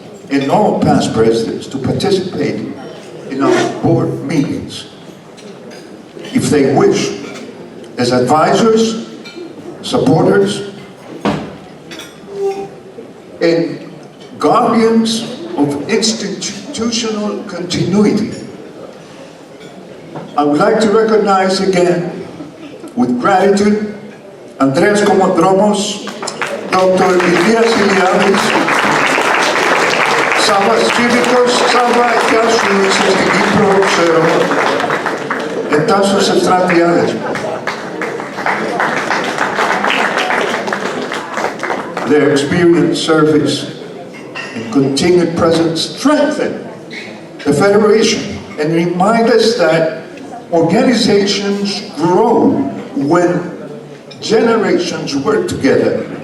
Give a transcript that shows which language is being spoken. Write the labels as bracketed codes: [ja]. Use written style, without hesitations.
[en] and all past presidents to participate in our board meetings, if they wish, as advisors, supporters, and guardians of institutional continuity. I would like to recognize again, with gratitude, Andreas Komodromos, Dr. [el] Ilias Iliadis, Σάββας Κύρικος, Σάββα, γεια σου, είσαι στην Κύπρο, ξέρω, Τάσος Stavrianidis. [en] Their experienced service and continued presence strengthen the Federation and remind us that organizations grow when generations work together.